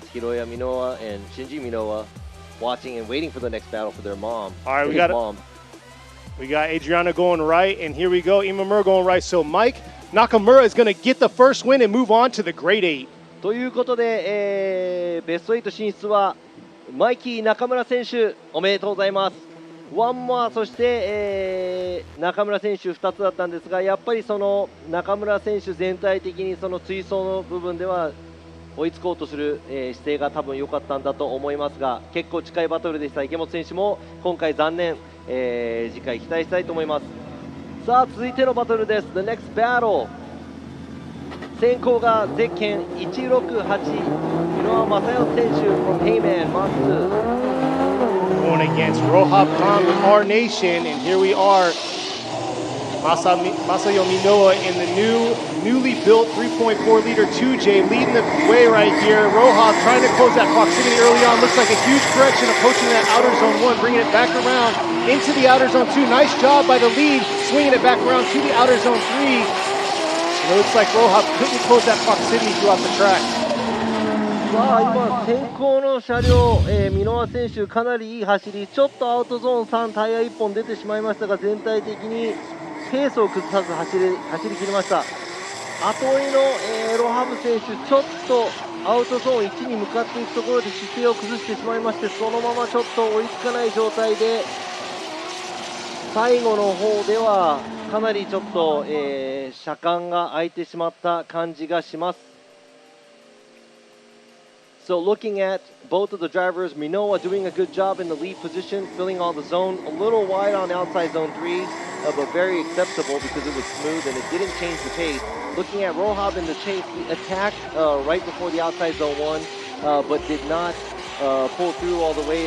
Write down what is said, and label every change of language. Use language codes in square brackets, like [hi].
[en] That's Hiroya Minoa and Shinji Minoa watching and waiting for the next battle for their mom. All right, we got Adriana going right, and here we go, Imamura going right. So Mike Nakamura is going to get the first win and move on to the Grade 8. [ja] ということで、ベスト8進出はマイキー中村選手おめでとうございます。ワンモア、そして、中村選手2つだったんですが、やっぱりその中村選手全体的にその追走の部分では追いつこうとする、姿勢が多分良かったんだと思いますが、結構近いバトルでした。池本選手も今回残念、次回期待したいと思います。さあ続いてのバトルです。 [en] The next battle [ja] 先行がゼッケン168、箕輪正代選手 from Heyman Matsu. [en] Going against Rohab Khan with our nation, and here we are. Masayo Minoa in the newly built 3.4 liter 2J leading the way right here. Rohab trying to close that proximity early on. Looks like a huge correction approaching that outer zone 1, bringing it back around into the outer zone 2. Nice job by the lead, swinging it back around to the outer zone 3. And it looks like Rohab couldn't close that proximity throughout the track. [ja] さあ今、先行の車両、箕輪選手、かなりいい走り、ちょっとアウトゾーン3、タイヤ1本出てしまいましたが、全体的にペースを崩さず走り切りました。後追いの、ロハブ選手、ちょっとアウトゾーン1に向かっていくところで姿勢を崩してしまいまして、そのままちょっと追いつかない状態で、最後の方ではかなりちょっと、車間が空いてしまった感じがします。 [en] So looking at both of the drivers, Minoa doing a good job in the lead position, filling all the zone, a little wide on outside zone 3, but very acceptable because it was smooth and it didn't change the pace. Looking at Rohab in the chase, he attacked right before the outside zone 1, but did not pull through all the way.